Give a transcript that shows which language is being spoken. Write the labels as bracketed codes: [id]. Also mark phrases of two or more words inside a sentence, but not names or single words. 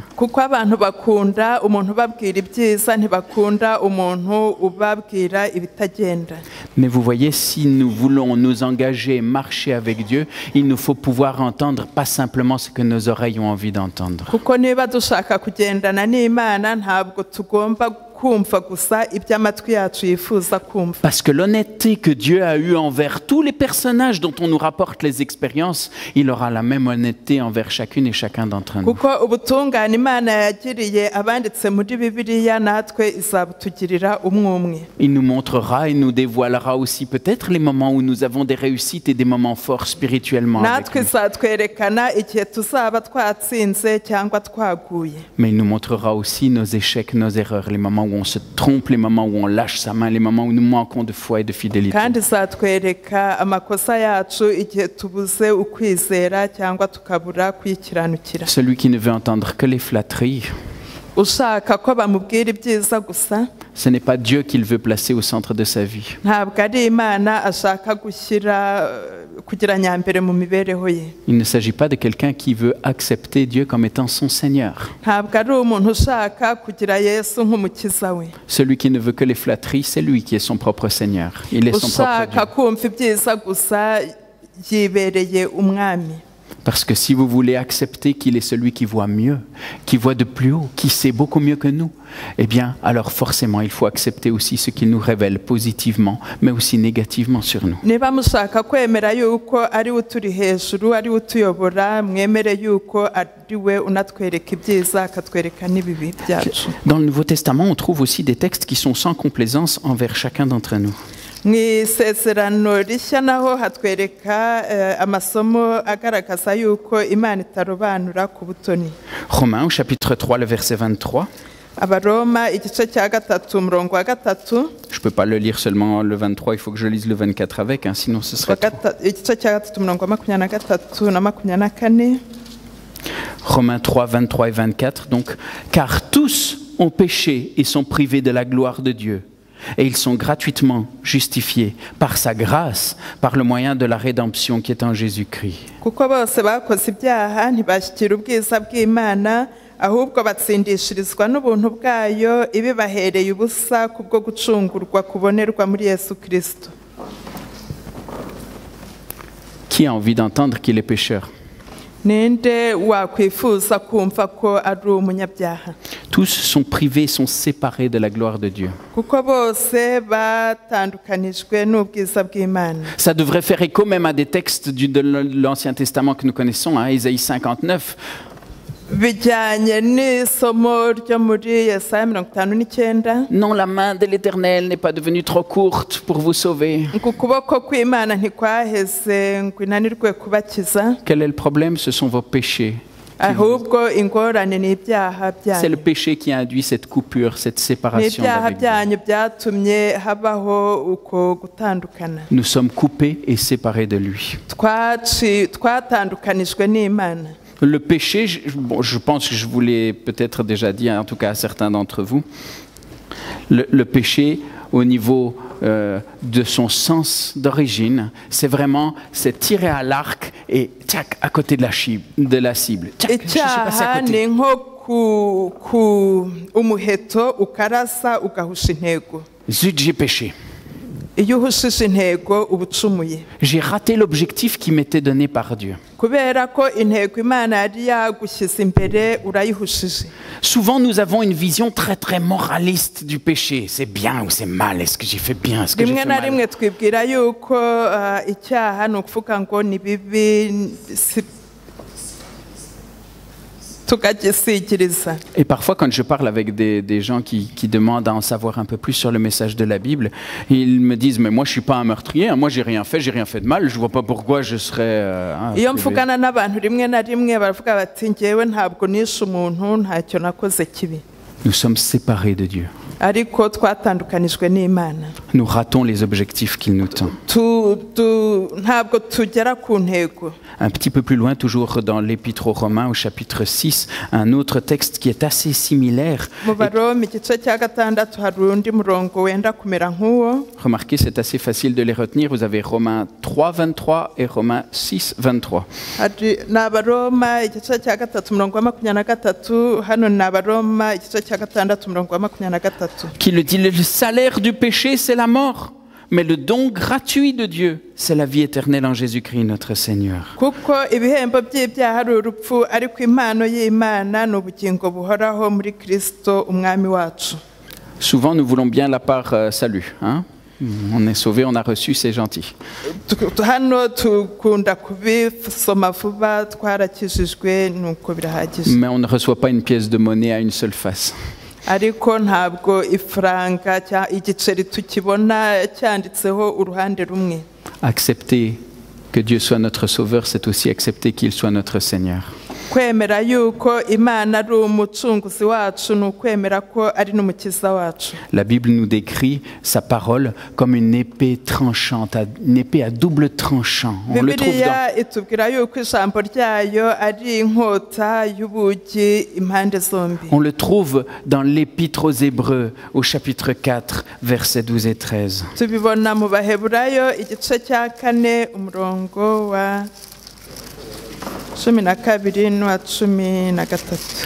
[rw] Kuko abantu bakunda umuntu ubabwira ibyiza, ntibakunda umuntu ubabwira ibitagenda. [fr] Mais vous voyez, si nous voulons nous engager, marcher avec Dieu, il nous faut pouvoir entendre pas simplement ce que nos oreilles ont envie d'entendre. [rw] Kuko niba dushaka kugendana n'Imana, ntabwo tugomba kumva gusa ibyo amatwi yacu yifuza kumva. [fr] Parce que l'honnêteté que Dieu a eue envers tous les personnages dont on nous rapporte les expériences, il aura la même honnêteté envers chacune et chacun d'entre nous. [rw] Kuko ubutungane Imana yagiriye abanditse muri Bibiliya natwe izabutugirira umwe umwe. [fr] Il nous montrera et nous dévoilera aussi peut-être les moments où nous avons des réussites et des moments forts spirituellement avec [rw] Natwe [fr] lui. [rw] izatwerekana igihe tuzaba twatsinze cyangwa twaguye. [fr] Mais il nous montrera aussi nos échecs, nos erreurs, les moments où on se trompe, les moments où on lâche sa main, les moments où nous manquons de foi et de fidélité. [rw] Kandi izatwereka amakosa yacu igihe tubuze ukwizera cyangwa tukabura kwikiranukira. [fr] Celui qui ne veut entendre que les flatteries, [rw] Ushaka ko bamubwira ibyiza gusa, [fr] ce n'est pas Dieu qu'il veut placer au centre de sa vie. [rw] ntabwo ari Imana ashaka kugira nyambere mu mibereho ye. [fr] Il ne s'agit pas de quelqu'un qui veut accepter Dieu comme étant son Seigneur. [rw] Ntabwo ari umuntu ushaka kugira Yesu nk'umukiza we. [fr] Celui qui ne veut que les flatteries, c'est lui qui est son propre Seigneur. Il est son propre [rw] Ushaka [fr] Dieu. [rw] kumva ibyiza gusa yibereye umwami. [fr] Parce que si vous voulez accepter qu'il est celui qui voit mieux, qui voit de plus haut, qui sait beaucoup mieux que nous, eh bien, alors forcément, il faut accepter aussi ce qu'il nous révèle positivement, mais aussi négativement sur nous. [rw] Niba mushaka kwemera yuko ari we uturi hejuru, ari we utuyobora, mwemere yuko ari we unatwereka ibyiza akatwereka n'ibibi byacu. [fr] Dans le Nouveau Testament, on trouve aussi des textes qui sont sans complaisance envers chacun d'entre nous. [rw] Mu isezerano rishya naho hatwereka amasomo agaragaza yuko Imana itarobanura ku butoni. [fr] Romains au chapitre 3, le verset 23. [rw] Abaroma igice cya 3 umurongo wa 3. [fr] Je ne peux pas le lire seulement le 23, il faut que je lise le 24 avec, hein, sinon ce serait trop. [rw] Igice cya 3 umurongo wa 23 na 24. [fr] Romains 3, 23 et 24. Donc, car tous ont péché et sont privés de la gloire de Dieu. et ils sont gratuitement justifiés par sa grâce, par le moyen de la rédemption qui est en Jésus-Christ. [rw] kuko bose bakoze ibyaha ntibashyikira ubwiza bw'Imana ahubwo batsindishirizwa n'ubuntu bwayo ibibahereye ubusa kubwo gucungurwa kubonerwa muri Yesu Kristo. [fr] Qui a envie d'entendre qu'il est pécheur? [rw] Ninde wakwifuza kumva ko ari umunyabyaha? [fr] Tous sont privés, sont séparés de la gloire de Dieu. [rw] Kuko bose batandukanijwe n'ubwiza bw'Imana. [fr] Ça devrait faire écho même à des textes de l'Ancien Testament que nous connaissons, Ésaïe 59. [rw] Bijyanye n'isomo ryo muri Yesaya 59. [fr] Non, la main de l'Éternel n'est pas devenue trop courte pour vous sauver. [rw] Ukuboko kw'Imana ntikwaheze ngo inanirwe kubakiza. [fr] Quel est le problème? Ce sont vos péchés. [rw] Ahubwo ingorane n'ibyaha byanyu. [fr] C'est le péché qui a induit cette coupure, cette séparation [rw] n'ibyaha [fr] d'avec Dieu. [rw] byanyu byatumye habaho uko gutandukana. [fr] Nous sommes coupés et séparés de lui. [rw] Twatandukanijwe n'Imana. [fr] Le péché, je pense que je vous l'ai peut-être déjà dit, en tout cas à certains d'entre vous, le péché au niveau de son sens d'origine, c'est tirer à l'arc et tchac, à côté de la cible. Tchac, je suis passé à côté. [rw] Ni nko ku umuheto ukarasa ugahusha intego. [fr] Zut, j'ai péché. [rw] Iyo uhushije intego uba ucumuye. [fr] J'ai raté l'objectif qui m'était donné par Dieu. [rw] Kubera ko intego Imana yari yagushyize imbere urayihushije. [fr] Souvent, nous avons une vision très très moraliste du péché. C'est bien ou c'est mal? Est-ce que j'ai fait bien? Est-ce que j'ai fait mal? [rw] Rimwe na rimwe twibwira yuko icyaha ni ukuvuga ngo ni bibi tukagisikiriza. [fr] Et parfois, quand je parle avec des gens qui demandent à en savoir un peu plus sur le message de la Bible, ils me disent, mais moi je suis pas un meurtrier, moi j'ai rien fait de mal, je vois pas pourquoi je serais... [rw] Iyo mvugana n'abantu rimwe na rimwe baravuga bati njyewe ntabwo nishe umuntu ntacyo nakoze kibi. [fr] Nous sommes séparés de Dieu. [rw] Ariko twatandukanijwe n'Imana. [fr] Nous ratons les objectifs qu'il nous tend. [rw] Ntabwo tugera ku ntego. [fr] Un petit peu plus loin, toujours dans l'Épître aux Romains, au chapitre 6, un autre texte qui est assez similaire. [rw] Mu Baroma igice cya 6 hari undi murongo wenda kumera nk'uwo. [fr] Remarquez, c'est assez facile de les retenir. Vous avez Romains 3, 23 et Romains 6, 23. [rw] Ni Abaroma igice cya 3 umurongo wa 23, hano ni Abaroma igice cya 6 umurongo wa 23. [fr] Qui le dit, le salaire du péché, c'est la mort. Mais le don gratuit de Dieu, c'est la vie éternelle en Jésus-Christ, notre Seigneur. [rw] Kuko ibihembo by'ibyaha ari urupfu, ariko impano y'Imana ni ubugingo buhoraho muri Kristo umwami wacu. [fr] Souvent, nous voulons bien la part salut. On est sauvé, on a reçu, c'est gentil. [rw] Hano tukunda kubisoma vuba twarakijijwe nuko birahagije. [fr] Mais on ne reçoit pas une pièce de monnaie à une seule face. [rw] Ariko ntabwo ifaranga cya igiceri tukibona cyanditseho uruhande rumwe. [fr] Accepter que Dieu soit notre sauveur, c'est aussi accepter qu'il soit notre Seigneur. [rw] Kwemera yuko Imana ari umucunguzi wacu ni ukwemera ko ari n'umukiza wacu. [fr] La Bible nous décrit sa parole comme une épée tranchante, une épée à double tranchant. On le trouve [rw] Bibiliya itubwira yuko ijambo ryayo ari inkota y'ubugi impande zombi. [fr] On le trouve dans l'Épître aux Hébreux, au chapitre 4, versets 12 et 13. [rw] Tubibona mu Baheburayo igice cya 4 umurongo wa 12 n'uwa 13.